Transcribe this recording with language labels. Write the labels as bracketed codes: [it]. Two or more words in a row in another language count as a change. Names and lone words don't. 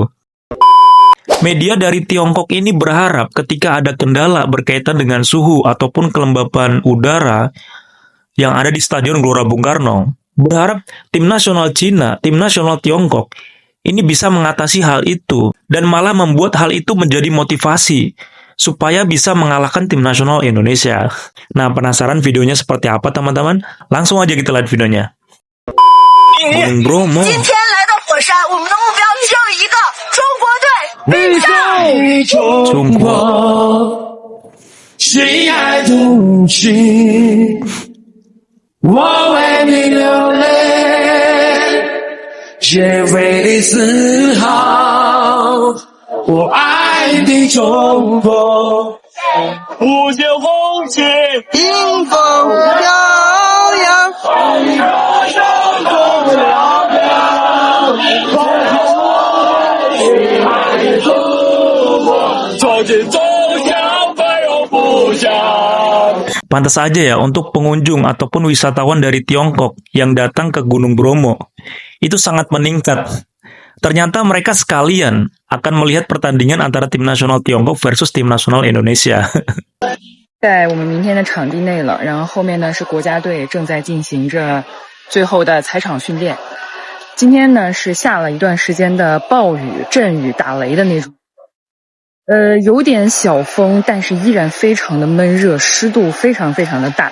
[id] Media dari Tiongkok ini berharap ketika ada kendala berkaitan dengan suhu ataupun kelembapan udara yang ada di Stadion Gelora Bung Karno, berharap tim nasional Cina, tim nasional Tiongkok ini bisa mengatasi hal itu dan malah membuat hal itu menjadi motivasi supaya bisa mengalahkan tim nasional Indonesia. Nah, penasaran videonya seperti apa teman-teman? Langsung aja kita lihat videonya. Gunung Bromo. [zh] 中国，谁爱独行？我为你流泪，也为你自豪。我爱你中国，五线红旗迎风飘扬，你歌声中嘹亮。 [id] Pantas saja ya untuk pengunjung ataupun wisatawan dari Tiongkok yang datang ke Gunung Bromo itu sangat meningkat. Ternyata mereka sekalian akan melihat pertandingan antara tim nasional Tiongkok versus tim nasional Indonesia. [zh] 在我们明天的场地内了，然后后面呢是国家队正在进行着最后的踩场训练。今天呢是下了一段时间的暴雨、阵雨、打雷的那种。有点小风，但是依然非常的闷热，湿度非常非常的大。